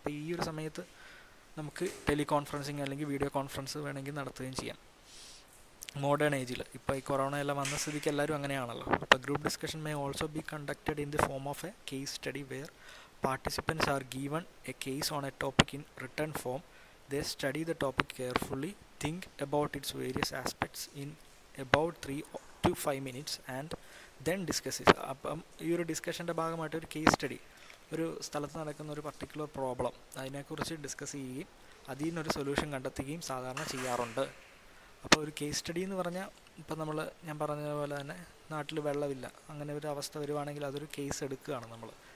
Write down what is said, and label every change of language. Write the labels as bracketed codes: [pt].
[ml] അപ്പോൾ ഈ ഒരു സമയത്ത് നമുക്ക് ടെലികോൺഫറൻസിങ് അല്ലെങ്കിൽ വീഡിയോ കോൺഫറൻസ് വേണമെങ്കിൽ നടത്തുകയും ചെയ്യാം മോഡേൺ ഏജിൽ. ഇപ്പോൾ ഈ കൊറോണ എല്ലാം വന്ന സ്ഥിതിക്ക് എല്ലാവരും അങ്ങനെയാണല്ലോ. അപ്പോൾ [en] Group discussion may also be conducted in the form of a case study where participants are given a case on a topic in written form. They study the topic carefully, think about its various aspects in about 3 to 5 minutes and then discuss it. [ml] അപ്പം ഈ ഒരു ഡിസ്കഷൻ്റെ ഭാഗമായിട്ട് ഒരു case study, ഒരു സ്ഥലത്ത് നടക്കുന്ന ഒരു particular problem അതിനെക്കുറിച്ച് ഡിസ്കസ് ചെയ്യുകയും അതിൽ നിന്നൊരു സൊല്യൂഷൻ കണ്ടെത്തുകയും സാധാരണ ചെയ്യാറുണ്ട്. അപ്പോൾ ഒരു കേസ് സ്റ്റഡി എന്ന് പറഞ്ഞാൽ, ഇപ്പം ഞാൻ പറഞ്ഞതുപോലെ തന്നെ നാട്ടിൽ വെള്ളമില്ല, അങ്ങനെ ഒരു അവസ്ഥ വരുവാണെങ്കിൽ അതൊരു കേസ് എടുക്കുകയാണ് നമ്മൾ.